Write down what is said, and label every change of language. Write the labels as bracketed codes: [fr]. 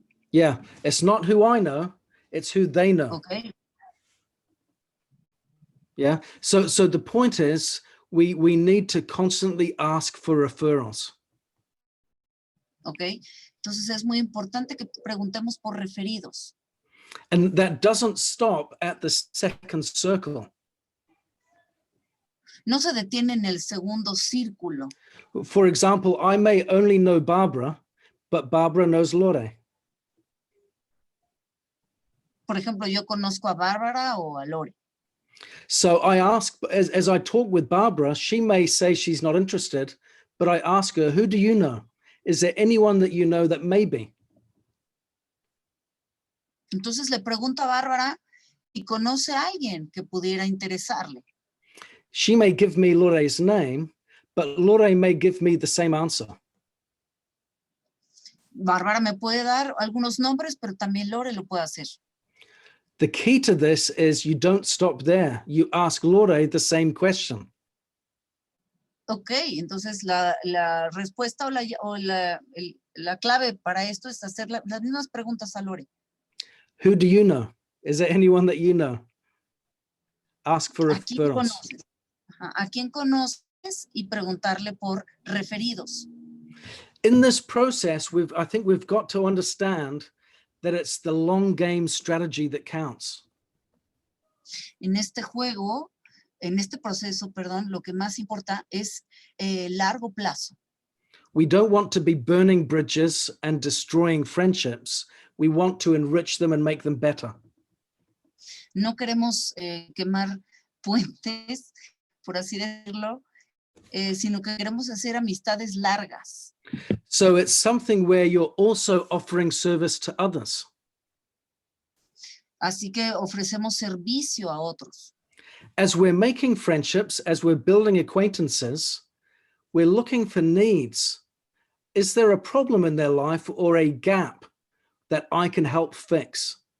[en] Yeah, it's not who I know, it's who they know. Okay. Yeah, so the point is we need to constantly ask for referrals. Okay. [es] Entonces es muy importante que preguntemos por referidos. [en] And that doesn't stop at the second circle. [es] No se detiene en el segundo círculo. [en] For example, I may only know Barbara, but Barbara knows Lore. [es] Por ejemplo, yo conozco a Bárbara o a Lore. [en] So I ask, as I talk with Barbara, she may say she's not interested, but I ask her, who do you know? Is there anyone that you know that may be? [es] Entonces le pregunto a Bárbara si conoce a alguien que pudiera interesarle. [en] She may give me Lore's name, but Lore may give me the same answer. [es] Bárbara me puede dar algunos nombres, pero también Lore lo puede hacer. [en] The key to this is you don't stop there. You ask Lore the same question. [es] Ok, entonces la respuesta o la clave para esto es hacer las mismas preguntas a Lore. [en] Who do you know? Is there anyone that you know? Ask for [es] ¿A quién [en] referrals. [es] conoces? Ajá, ¿a quién conoces? Y preguntarle por referidos. [en] In this process, I think we've got to understand that it's the long game strategy that counts. [es] En este juego, en este proceso, perdón, lo que más importa es largo plazo. [en] We don't want to be burning bridges and destroying friendships. We want to enrich them and make them better. [es] No queremos quemar puentes, por así decirlo, sino que queremos hacer amistades largas. [en] So it's something where you're also offering service to others. [es] Así que ofrecemos servicio a otros. [en] As we're making friendships, as we're building acquaintances, we're looking for needs. Is there a problem in their life or a gap that I can help fix?